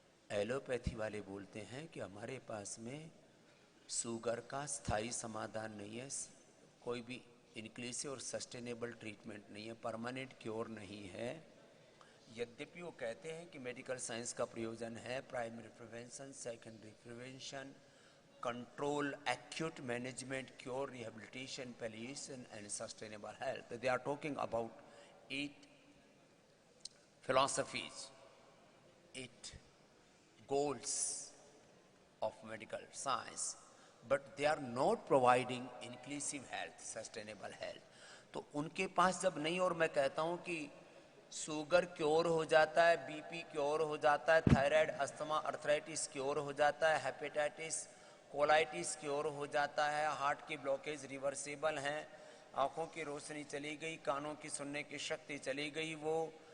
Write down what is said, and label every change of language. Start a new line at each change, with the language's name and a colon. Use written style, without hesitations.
Hindi: Allopathy वाले बोलते हैं कि हमारे पास में शुगर का स्थायी समाधान नहीं है, कोई भी इंक्लूसिव और सस्टेनेबल ट्रीटमेंट नहीं है, परमानेंट क्योर नहीं है। यद्यपि वो कहते हैं कि मेडिकल साइंस का प्रयोजन है primary prevention, secondary prevention, control, acute management, cure, rehabilitation, palliation and sustainable health.
English: They are talking about 8 philosophies, 8 goals of medical science, but they are not providing inclusive health, sustainable health.
Hindi: तो उनके पास जब नहीं, और मैं कहता हूं कि sugar cure हो जाता है, बीपी क्योर हो जाता है, थायराइड, अस्थमा, अर्थराइटिस क्योर हो जाता है, हेपेटाइटिस, कोलाइटिस क्योर हो जाता है, हार्ट की ब्लॉकेज रिवर्सेबल हैं, आंखों की रोशनी चली गई, कानों की सुनने की शक्ति चली गई वो।